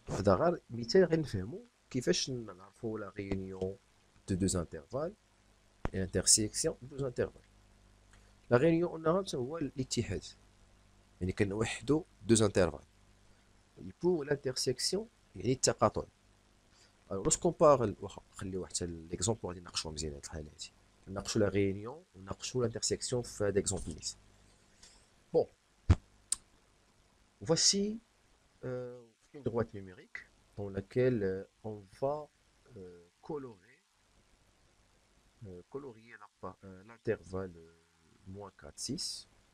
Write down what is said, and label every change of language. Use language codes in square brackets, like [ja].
[ar] هذا غير مثال غير نفهموا كيفاش نعرفوا [fr] لا réunion de deux intervalles et l'intersection de deux intervalles. La réunion [ar] قلنا هو الاتحاد، يعني كنوحدوا [fr] deux intervalles. Et pour l'intersection [ar] يعني التقاطع. [fr] Alors lorsqu'on parle [ar] خليو حتى l'exemple غادي نناقشوه مزيان هاد الحالة هادي، نناقشوا [fr] la réunion [ar] ونناقشوا l'intersection في هاد l'exemple نيت. [fr] Bon, voici une droite numérique dans laquelle on va colorier l'intervalle moins 4, 6.